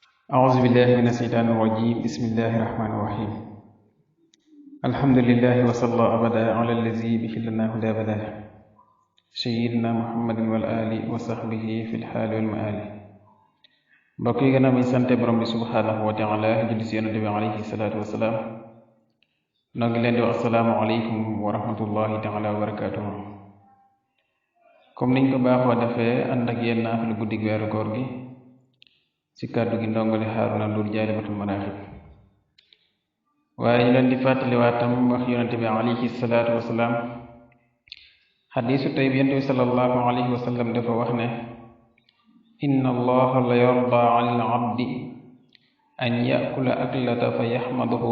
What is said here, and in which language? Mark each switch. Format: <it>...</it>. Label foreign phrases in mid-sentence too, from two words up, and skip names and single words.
<ar>أعوذ بالله من الشيطان الرجيم بسم الله الرحمن الرحيم الحمد لله وصلى أبدا على الذي به لنا هدى بدا سيدنا محمد والآل وصحبه في الحال والمآل</ar> <wo>mbokk yi gannaaw bi ñu sante borom bi</wo> <ar>سبحانه وتعالى</ar> <wo>julli si yonente bi</wo> <ar>عليه الصلاة والسلام</ar> <wo>noo ngi leen di wax</wo> <ar>السلام عليكم ورحمة الله تعالى وبركاته</ar> <wo>comme niñ ko baaxoo defee ànd ak yéen naa fi lu guddig weeru koor gi ci kàddu gi ndongole Haaruna Ndour Jaalibatul Maraaxib waaye ñu leen di fàttaliwaatam wax yonente bi</wo> <ar>عليه الصلاة والسلام</ar> <wo>xadiisu tey bi yonente bi</wo> <ar>صلى الله عليه وسلم</ar> <wo>dafa wax ne</wo> <ar>إن الله ليرضى عن العبد أن يأكل الأكلة فيحمده</ar>